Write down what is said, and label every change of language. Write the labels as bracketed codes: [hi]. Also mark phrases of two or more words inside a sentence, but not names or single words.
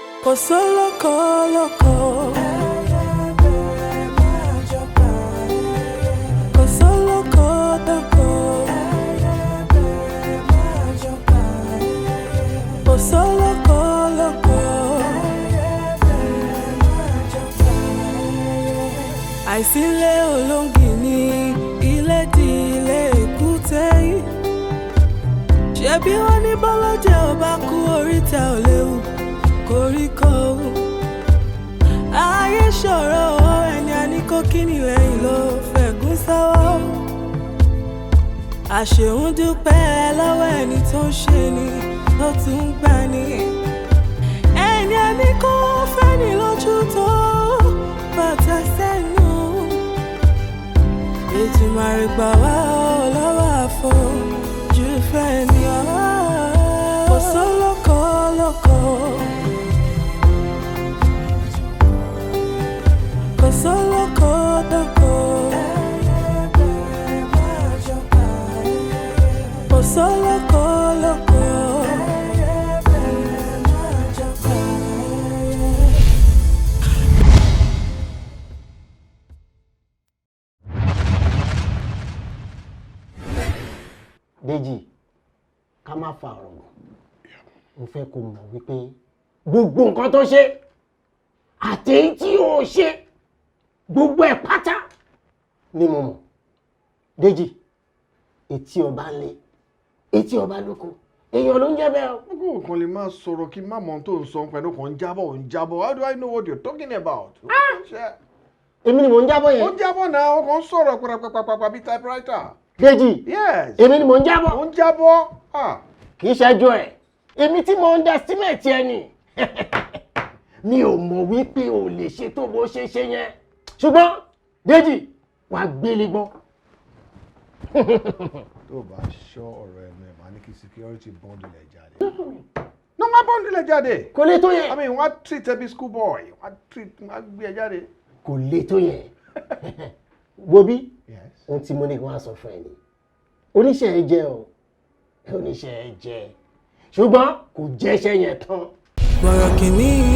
[yo] Kosoko loko. Kosoko loko. Kosoko loko. Àìsílẹ̀ olóngìní ilé di ilé èkúté yìí. Ṣebí wọ́n ní bọ́lọ́jẹ́ ò bá kú oríta ò léwu koríko. Ayé ṣòro ẹni a ní kó kíni lẹ́yìn ló fẹ̀gún sọ́wọ́. Àṣeun dúpẹ́ lọ́wọ́ ẹni tó ń ṣe ni ló tún ń gbà ní. Ẹni a ní kó fẹ́ ni lójú tó bàtà sẹ́nu. Ètùmàrè gbà wá lọ́wọ́ àfojú fẹ́ ni ọ̀wá. Kosoko loko. Kosoko loko. Kosoko loko. Deji, ká má fa ọ̀rọ̀ gùn. Mo fẹ́ kó mọ̀ wípé gbogbo nǹkan tó ṣe àti èyí tí ó ṣe gbogbo ẹ̀ pátá ni mo mọ̀. Deji, etí ọba ń lé, etí ọba lóko, èèyàn ló ń jẹ́ bẹ́ẹ̀ o. Gbogbo kan lè máa sọ̀rọ̀ kí má mọ̀ tó ń sọ pẹ̀lú kan ń jábọ̀. [en] How do I know what you're talking about? [yo] Èmi ni mò ń jábọ̀ yẹn. Ó ń jábọ̀ náà, ó kàn ń sọ̀rọ̀ pàpàpàpà bíi typewriter. Deji, yes. Èmi ni mò ń jábọ̀. Ó ń jábọ̀. Kì í ṣẹ́jú ẹ̀. Èmi tí mo underestimate ẹ ni. Mi ò mọ̀ wípé o lè ṣe tó bó ṣe ṣe yẹn. Ṣùgbọ́n Deji, wàá gbélé gbọ́. Tó o bá ṣọ́ ọ̀rọ̀ ẹnu ẹ̀ máa ní kí [en] security bundle [yo] ẹ̀ jáde. No, má bundle ẹ̀ jáde. Kò lè tó yẹn. [en] I mean, [yo] wọ́n á treat ẹ bí [en] school boy. [yo] Wọ́n á gbé ẹ jáde. Kò lè tó yẹn. Wo bí? Yes. Ohun tí mo ní kí wọ́n á sọ fún ẹ ni. Oníṣẹ́ ẹ jẹ́ o. Oníṣẹ́ ẹ jẹ́. Ṣùgbọ́n kò jẹ́ iṣẹ́ yẹn tán. Borokini.